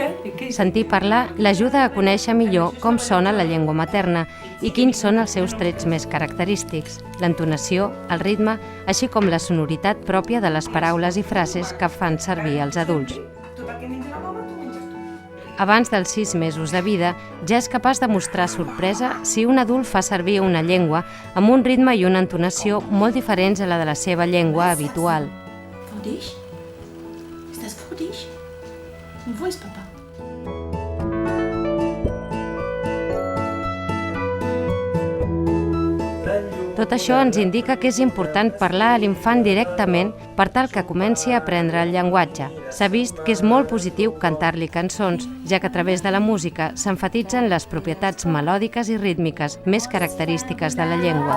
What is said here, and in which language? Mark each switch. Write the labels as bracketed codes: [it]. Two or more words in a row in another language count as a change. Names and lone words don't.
[ca] Sentir parlar l'ajuda a conèixer millor com sona la llengua materna i quins són els seus trets més característics, l'entonació, el ritme, així com la sonoritat pròpia de les paraules i frases que fan servir els adults. Abans dels 6 mesos de vida, ja és capaç de mostrar sorpresa si un adult fa servir una llengua amb un ritme i una entonació molt diferents a la de la seva llengua habitual. [de] Dich? Ist das für dich? Und wo ist Papa? [ca] Tot això ens indica que és important parlar a l'infant directament per tal que comenci a aprendre el llenguatge. S'ha vist que és molt positiu cantar-li cançons, ja que a través de la música s'emfatitzen les propietats melòdiques i rítmiques més característiques de la llengua.